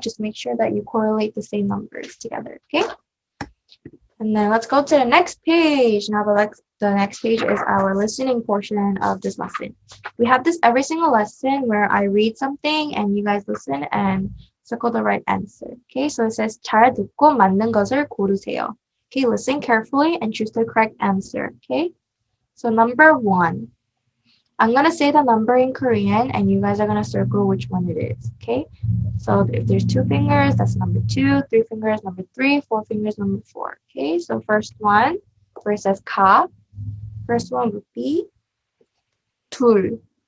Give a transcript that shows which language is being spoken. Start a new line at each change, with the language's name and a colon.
English: Just make sure that you correlate the same numbers together, okay? And then let's go to the next page. Now the next page is our listening portion of this lesson. We have this every single lesson where I read something and you guys listen and circle the right answer.
Korean: Okay, so it says 잘 듣고 맞는 것을 고르세요.
English: Okay, listen carefully and choose the correct answer. Okay, so number 1. I'm gonna say the number in Korean and you guys are gonna circle which one it is. Okay, so if there's 2 fingers, that's number 2. 3 fingers, number 3. 4 fingers, number 4. Okay, so first one, where it says 가, first one would be 둘.